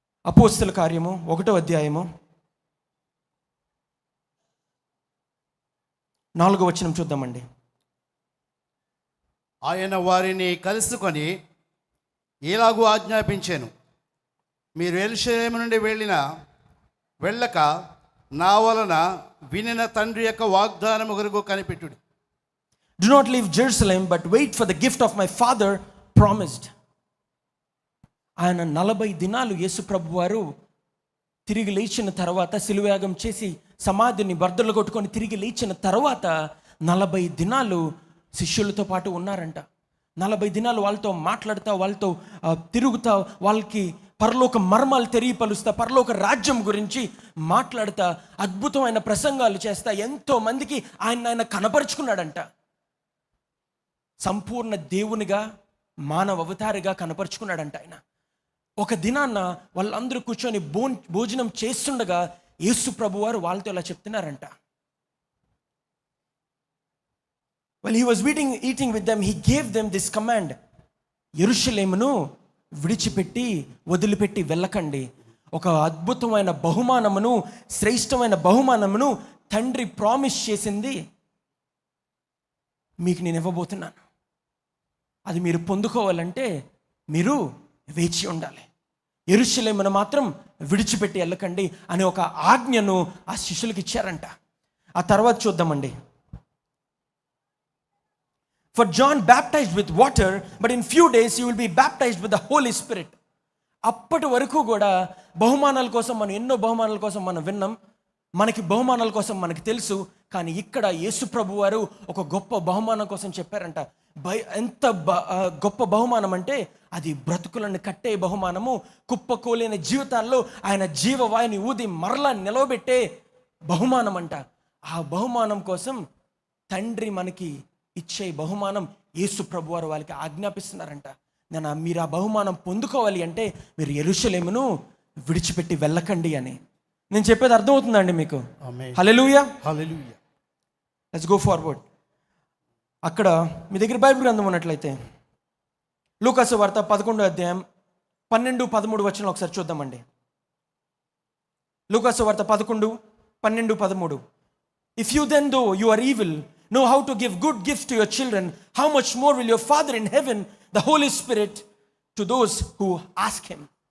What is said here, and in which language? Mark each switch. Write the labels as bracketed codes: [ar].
[te] అపోస్తల కార్యము 1వ అధ్యాయము 4వ వచనం చూద్దామండి. ఆయన వారిని కలుసుకొని ఇలాగూ ఆజ్ఞాపించాను, మీరు యెరూషలేము నుండి వెళ్ళక నా వలన వినిన తండ్రి యొక్క వాగ్దానము కొరకు కనిపెట్టుడి. [en] Do not leave Jerusalem, but wait for the gift of my father promised. [te] ఆయన 40 దినాలు యేసు ప్రభు వారు తిరిగి లేచిన తర్వాత, శిలువయాగం చేసి సమాధిని బర్దలు కొట్టుకొని తిరిగి లేచిన తర్వాత 40 దినాలు శిష్యులతో పాటు ఉన్నారంట. 40 దినాలు వాళ్ళతో మాట్లాడుతా, వాళ్ళతో తిరుగుతా, వాళ్ళకి పరలోక మర్మాలు తెలియపరుస్తా, పరలోక రాజ్యం గురించి మాట్లాడుతా, అద్భుతమైన ప్రసంగాలు చేస్తా ఎంతో మందికి ఆయన కనపరుచుకున్నాడంట. సంపూర్ణ దేవునిగా, మానవ అవతారిగా కనపరుచుకున్నాడంట ఆయన. ఒక దినాన్న వాళ్ళందరూ కూర్చొని భోజనం చేస్తుండగా యేసు ప్రభువారు వాళ్ళతో ఇలా చెప్తున్నారంట. [en] While he was eating with them, he gave them this command. [te] యెరూషలేమును విడిచిపెట్టి వదిలిపెట్టి వెళ్ళకండి. ఒక అద్భుతమైన బహుమానమును, శ్రేష్టమైన బహుమానమును తండ్రి ప్రామిస్ చేసింది మీకు నేను ఇవ్వబోతున్నాను. అది మీరు పొందుకోవాలంటే మీరు వేచి ఉండాలి. యెరూషలేమును మాత్రం విడిచిపెట్టి వెళ్ళకండి అనే ఒక ఆజ్ఞను ఆ శిష్యులకు ఇచ్చారంట. ఆ తర్వాత చూద్దామండి. [en] For John baptized with water, but in few days you will be baptized with the Holy Spirit. [te] అప్పటి వరకు కూడా బహుమానాల కోసం మనం ఎన్నో బహుమానాల కోసం మనం విన్నాం, మనకి బహుమానాల కోసం మనకి తెలుసు. కానీ ఇక్కడ యేసు ప్రభు వారు ఒక గొప్ప బహుమానం కోసం చెప్పారంట. ఎంత గొప్ప బహుమానం అంటే అది బ్రతుకులను కట్టే బహుమానము, కుప్పకూలిన జీవితాల్లో ఆయన జీవవాయుని ఊది మరలా నిలవబెట్టే బహుమానం అంట. ఆ బహుమానం కోసం తండ్రి మనకి ఇచ్చే బహుమానం యేసు ప్రభు వారు వాళ్ళకి ఆజ్ఞాపిస్తున్నారంట. మీరు ఆ బహుమానం పొందుకోవాలి అంటే మీరు యెరూషలేమును విడిచిపెట్టి వెళ్ళకండి అని. నేను చెప్పేది అర్థమవుతుందండి మీకు? హల్లెలూయా, హల్లెలూయా. [en] Let's go forward. [te] అక్కడ మీ దగ్గర బైబిల్ గ్రంథం ఉన్నట్లయితే లూకాసు వార్త 11వ అధ్యాయం 12-13 వచనాలు ఒకసారి చూద్దామండి. లూకాసు వార్త 11, 12, 13. [en] If you then, though you are evil, know how to give good gifts to your children, how much more will your Father in heaven, the Holy Spirit, to those who ask him.